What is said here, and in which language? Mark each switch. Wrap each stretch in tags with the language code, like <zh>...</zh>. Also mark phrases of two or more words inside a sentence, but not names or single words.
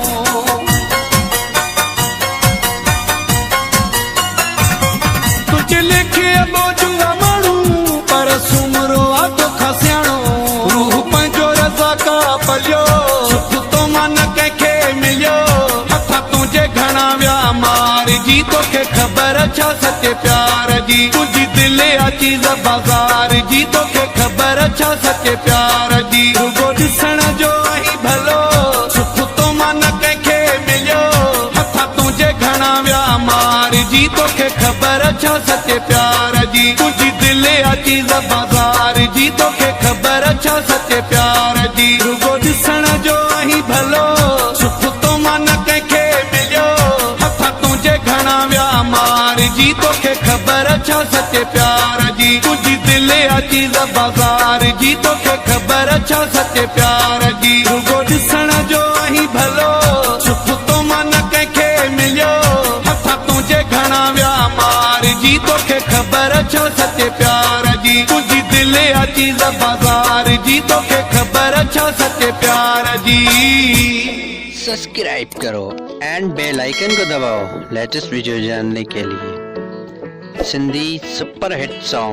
<sd>तुझे लेखे बोझुआ माण्हू, पर सुमरो आ तोखां सियाणो। रूह पंहिंजो रज़ा का पलियो, सुख तो मन कंहिंखे मिलियो, हथ तुंहिंजे घणा विया मार जी, तोखे खबर छा सचे प्यार जी। तुझी दिल आ चीज बाजार जी, तोखे खबर छा सचे प्यार जी। रुगो ॾिसण जो आहीं भलो, सुख तो मन कंहिंखे मिलियो, हथ तुंहिंजे घणा विया मार जी, तोखे खबर छा सचे प्यार जी। तुझी दिल आ चीज बाजार जी, तोखे खबर छा सचे प्यार जी। रुगो ॾिसण जो आहीं भलो, सुख तो मन कंहिंखे मिलियो, हथ तुंहिंजे घणा विया मार जी, तोखे खबर छा सचे प्यार जी। तुझी दिल आ चीज बाजार जी, तोखे खबर छा सचे प्यार जी। रुगो ॾिसण जो आहीं भलो, सुख तो मन कंहिंखे मिलियो, हथ तुंहिंजे घणा विया मार जी, तोखे खबर छा सचे प्यार जी। तुझी दिल आ चीज बाजार जी, तोखे खबर छा सचे प्यार जी।</sd> <hi>सब्सक्राइब करो</hi> <en>and bell icon</en> <hi>को दबाओ</hi> <en>latest video</en> <hi>जानने के लिए।</hi> <en>Sindhi super hit song.</en>